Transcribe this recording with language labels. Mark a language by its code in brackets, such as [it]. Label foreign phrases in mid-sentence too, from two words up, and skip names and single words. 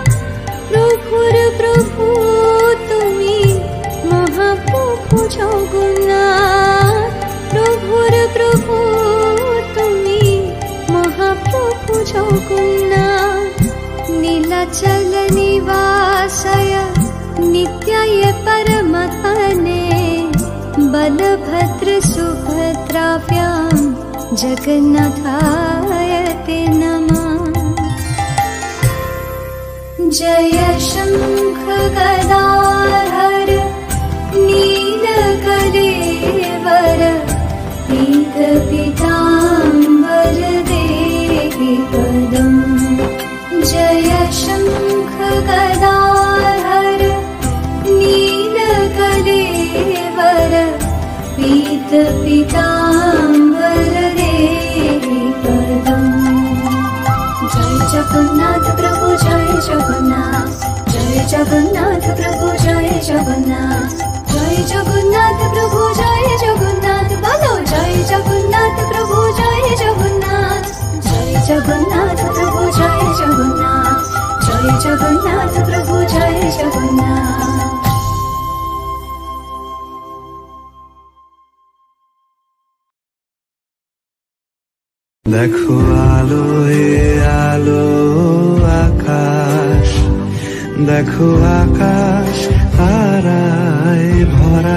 [bn] প্রভুর প্রভু তুমি মহাপ্রভু জগন্নাথ, প্রভুর প্রভু তুমি মহাপ্রভু জগন্নাথ। [sa] নীলাচল নিবাসাय नित्याय परमात्मने बलभद्रसुभद्राभ्यां जगन्नाथाय ते नमः। जय शंख गदाधर नीलकलेवर पीत पीताम्बर देहि पदम्। जय शंख गदाधर नीलकलेवर पीत पीताम्बर देहि पदम्। जय जगन्नाथ प्रभु जय जगन्नाथ, जय जगन्नाथ प्रभु जय जगन्नाथ, जय जगन्नाथ प्रभु जय जगन्नाथ। [hi] बोलो जय जगन्नाथ प्रभु जय जगन्नाथ, जय जगन्नाथ प्रभु जय जगन्नाथ, जय जगन्नाथ प्रभु जय जगन्नाथ। [bn] দেখো আলোয় আলো আকাশ, দেখো আকাশ তারায় ভরা।